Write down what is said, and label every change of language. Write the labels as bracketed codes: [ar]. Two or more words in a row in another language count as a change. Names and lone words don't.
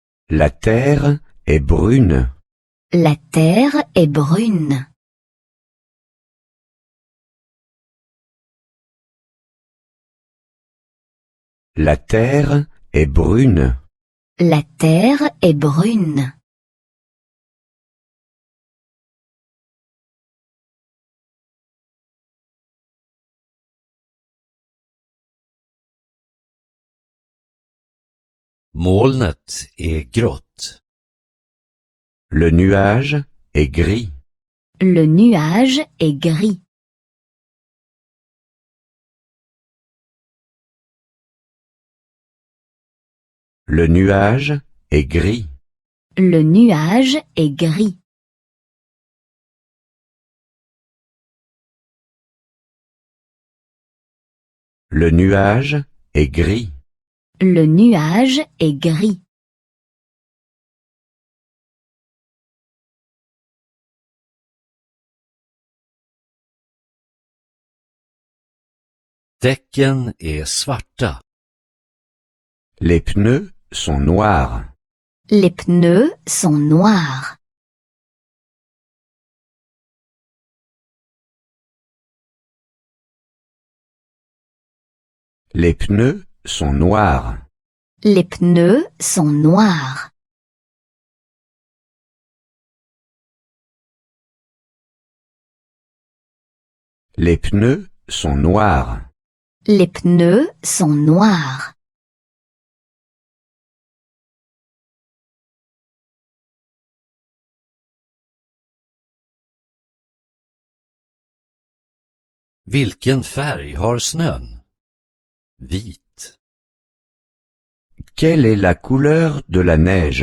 [fr] La terre est brune. La terre est brune. La terre est brune. La terre est brune. [sv] Molnet är grått. [fr] Le nuage est gris. Le nuage est gris. Le nuage est gris. Le nuage est gris. Le nuage est gris. Le nuage est gris. [sv] Däcken är svarta. [fr] Les pneus sont noirs. Les pneus sont noirs. Les pneus sont noirs. Les pneus sont noirs. Les pneus sont noirs. Les pneus sont noirs. [sv] Vilken färg har snön? Vit. [fr] Quelle est la couleur de la neige?